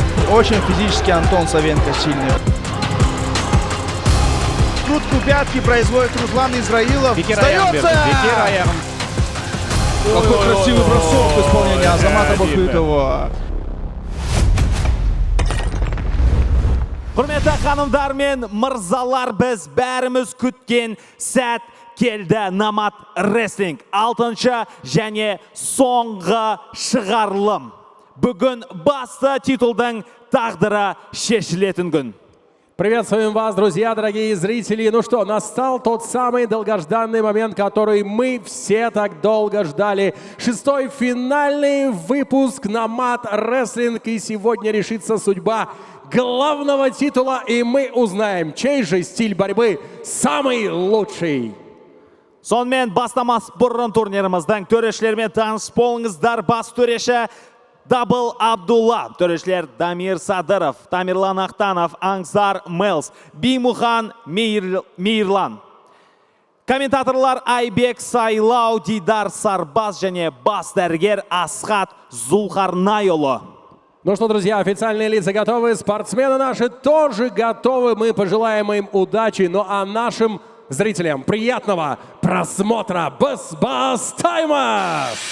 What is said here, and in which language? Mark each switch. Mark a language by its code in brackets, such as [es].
[ru] Очень физически Антон Савенко сильный. Скрутку пятки производит Руслан Израилов. Сдается! Какой красивый бросок в исполнении Азамата Бахытова. [kk] Құрметті ханымдар мен мырзалар, біз бәріміз күткен сәт келді. Намат рестлинг 6-шы және соңғы шығарылым. Бүгін басты титулдың тағдыры шешілетін күн. [ru] Приветствуем вас, друзья, дорогие зрители. Ну что, настал тот самый долгожданный момент, который мы все так долго ждали. 6-й финальный выпуск Намат Рестлинг. И сегодня решится судьба главного титула. И мы узнаем, чей же стиль борьбы самый лучший. [kk] Сонымен бастамас бұрын турниріміздің төрешілермен таныс болыңыздар. Бас төреші Дабл Абдулла, төрешілер Дамир Садыров, Тамирлан Ахтанов, Аңсар Мелс, Бимухан Мейрлан. Комментаторлар Айбек Сайлау, Дидар Сарбаз және бас дәрігер Асхат Зулхарнайұлы. [ru] Ну что, друзья, официальные лица готовы, спортсмены наши тоже готовы. Мы пожелаем им удачи, ну а нашим зрителям приятного просмотра Бас Тайма!